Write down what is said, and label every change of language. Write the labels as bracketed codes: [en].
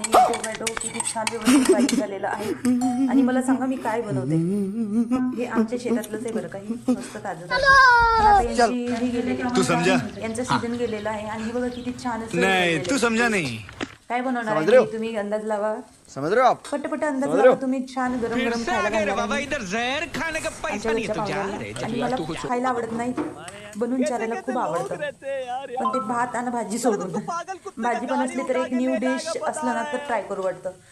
[mr] Tomato किती छान व्यवस्थित बारीक झालेला आहे. आणि मला सांगा मी काय बनवते. हे आमच्या शेतातलंच आहे बरं, काही मस्त ताजं. तू समजा यांचा सीझन गेलेला आहे आणि बघा किती छान [hi] नहीं तू समझा नहीं. [mr] काय बनवणार आहे तुम्ही अंदाज लावा. [hi] समझ रहे हो आप. [mr] पटपट अंदाज लावा. तुम्ही छान गरम गरम खायला घालणार. [hi] इधर जहर खाने का पैसा नहीं तो जा रे. [mr] आणि मला खायला आवडत नाही, बनवून चारायला खूप आवडतं. पण ते भात आणि भाजी सोडून भाजी पण असली तर एक न्यू डिश असलं ना तर ट्राय करू वाटतं.